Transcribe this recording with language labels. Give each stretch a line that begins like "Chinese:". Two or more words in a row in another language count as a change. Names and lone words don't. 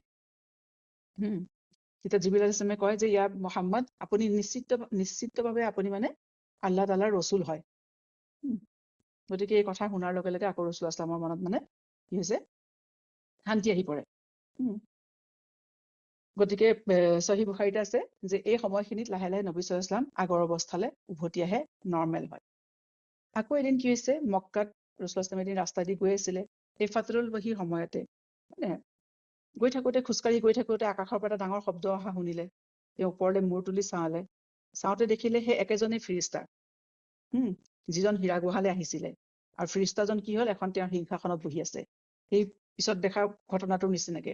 Assamese: তেতিয়া জিবৰিল
Arabic: عليه السلام
Assamese: কয় যে ইয়া মুহাম্মদ, আপুনি নিশ্চিতভাৱে আপুনি মানে
Arabic: الله تعالى
Assamese: ৰসুল হয়। গতিকে এই কথা শুনাৰ লগে লগে আকৌ
Arabic: رسول الله صلى الله عليه وسلم
Assamese: মনত মানে কি হৈছে, শান্তি আহি পৰে। গতিকে সহিহ বুখাৰীত আছে যে এই সময়খিনিত লাহে লাহে নবী
Arabic: صلى الله عليه وسلم
Assamese: আগৰ অৱস্থালৈ উভতি আহে, নৰ্মেল হয়। আকৌ এদিন কি হৈছে, মক্কাত
Arabic: رسول الله صلى الله عليه وسلم
Assamese: এদিন ৰাস্তা দি গৈ আছিলে, এই
Arabic: فترة الوحي
Assamese: সময়তে মানে গৈ থাকোঁতে খোজকাঢ়ি গৈ থাকোঁতে আকাশৰ পৰা এটা ডাঙৰ শব্দ অহা শুনিলে। তেওঁ ওপৰলৈ মূৰ তুলি চাওঁতে দেখিলে সেই একেজনেই ফিৰিষ্টা, যিজন হীৰা গুহালৈ আহিছিলে। আৰু ফিৰিষ্টাজন কি হ'ল, এখন তেওঁৰ সিংহাসনত বহি আছে, সেই পিছত দেখা ঘটনাটোৰ নিচিনাকে।